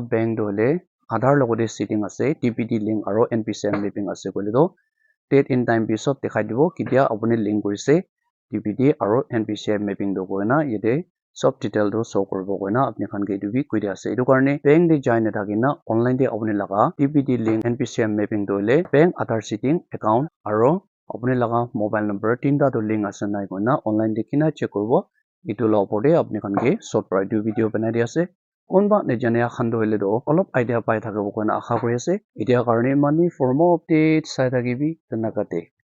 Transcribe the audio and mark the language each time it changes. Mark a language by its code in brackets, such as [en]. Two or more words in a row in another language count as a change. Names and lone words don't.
[nag] bank do le Aadhaar logote sitting ase DPT link aro NPCI mapping ase kole do [en] date in time [nag] bi sob dikhai dibo ketia apni link korise DPT aro NPCI mapping do koina yate sob detail do show koribo koina apni khan ke etu bi koi dia ase etu karne bank de jai na thakina online de apni laga DPT link NPCI mapping do le bank Aadhaar sitting account aro apni laga [en] mobile number [nag] tinta do link ase nai koina online de kina check koribo etu la opor de apni khan ke short pra etu video banai dia ase konba nejane khan do hile do olop idea pai thakabo koina asha kori ase etia karne mani [en] for more updates [nag] sai thakibi tenakate